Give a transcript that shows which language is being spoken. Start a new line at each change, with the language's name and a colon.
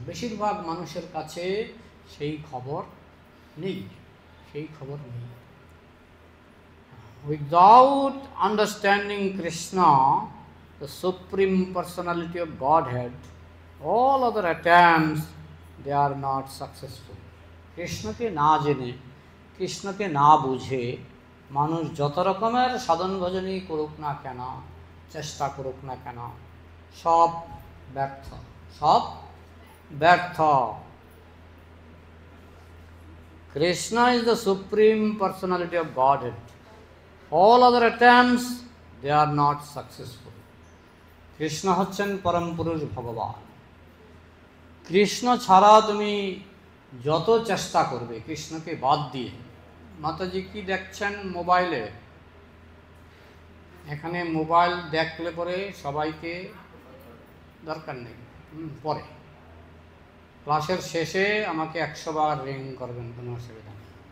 Bangla: বেশিরভাগ মানুষের কাছে সেই খবর নেই, সেই খবর নেই।
English: Without understanding Krishna, the supreme personality of Godhead, all other attempts, they are not successful.
Bangla: কৃষ্ণকে না জেনে, কৃষ্ণকে না বুঝে মানুষ যত রকমের সাধন ভজনই করুক না কেন, চেষ্টা করুক না কেন, সব ব্যর্থ, সব ব্যর্থ।
English: Krishna is the supreme personality of Godhead. All other attempts, they are not successful.
Bangla: Krishna হচ্ছেন পরম পুরুষ ভগবান। কৃষ্ণ ছাড়া তুমি যত চেষ্টা করবে কৃষ্ণকে বাদ দিয়ে, মাতাজি কি দেখছেন মোবাইলে? এখানে মোবাইল দেখলে পরে সবাইকে দরকার নেই, পরে ক্লাসের শেষে আমাকে 100 বার রিং করবেন, কোনো অসুবিধা নেই।